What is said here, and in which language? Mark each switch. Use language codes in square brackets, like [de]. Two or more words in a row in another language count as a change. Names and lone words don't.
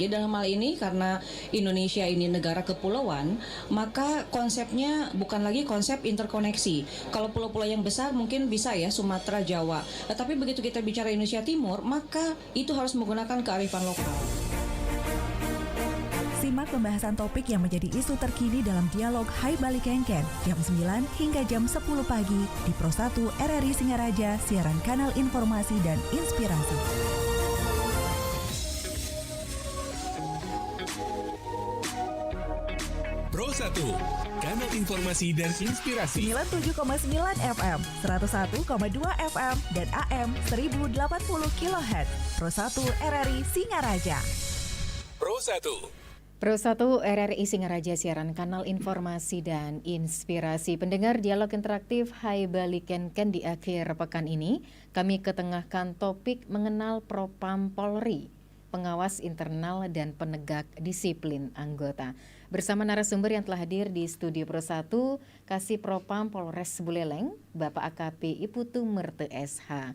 [id] Jadi dalam hal ini karena Indonesia ini negara kepulauan, maka konsepnya bukan lagi konsep interkoneksi. Kalau pulau-pulau yang besar mungkin bisa ya Sumatera, Jawa. Tapi begitu kita bicara Indonesia Timur, maka itu harus menggunakan kearifan lokal. Simak pembahasan topik yang menjadi isu terkini dalam dialog Hai Bali Kengken jam 9 hingga jam 10 pagi di Pro 1 RRI Singaraja, siaran kanal informasi dan inspirasi. Pro 1, kanal informasi dan inspirasi. 97,9 FM, 101,2 FM, dan AM 1080 kHz. Pro 1 RRI Singaraja. Pro 1. Pro 1 RRI Singaraja, siaran kanal informasi dan inspirasi. Pendengar dialog interaktif Hai Bali Kengken di akhir pekan ini, kami ketengahkan topik mengenal Propam Polri, pengawas internal dan penegak disiplin anggota. Bersama narasumber yang telah hadir di studio Pro 1, Kasih Propam Polres Buleleng, Bapak AKP Iputu Merte SH.